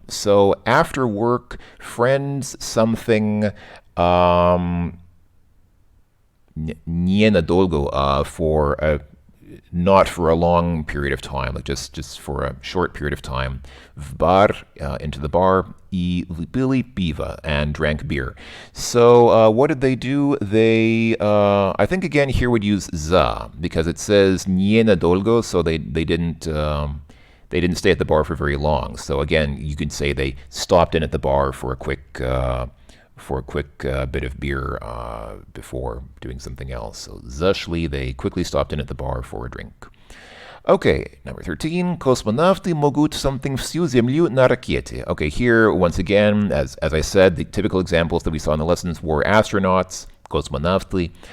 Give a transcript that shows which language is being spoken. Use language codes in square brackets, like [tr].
[en] So after work, friends something ненадолго for not for a long period of time, like just for a short period of time. [ru] В бар, [en] into the bar, [ru] и выпили пиво, [en] and drank beer. So what did they do? They, I think again here would use za, because it says ненадолго, so they didn't stay at the bar for very long. So again, you could say they stopped in at the bar for a quick bit of beer before doing something else. So зашли, they quickly stopped in at the bar for a drink. Okay, number 13, [ru] космонавты могут [en] something [ru] всю Землю на ракете. [en] Okay, here, once again, as I said, the typical examples that we saw in the lessons were astronauts, космонавты.